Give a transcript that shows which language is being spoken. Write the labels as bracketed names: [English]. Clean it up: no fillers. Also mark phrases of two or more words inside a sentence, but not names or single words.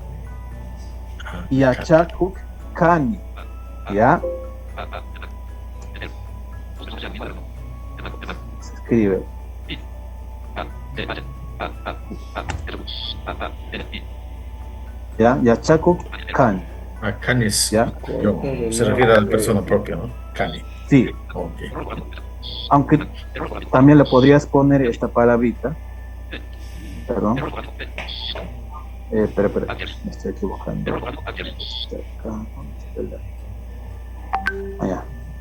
[Quechua] Yachakuk Kani. [Spanish] ¿Ya? Se escribe. ¿Ya? [Quechua] Yachakuk Kani. [Spanish] Kani es, ¿Ya? se refiere a la persona propia, ¿no? [Quechua] Kani. [Spanish] Sí. Okay. Aunque también le podrías poner esta palabrita. Perdón. Espera, me estoy equivocando. Allá.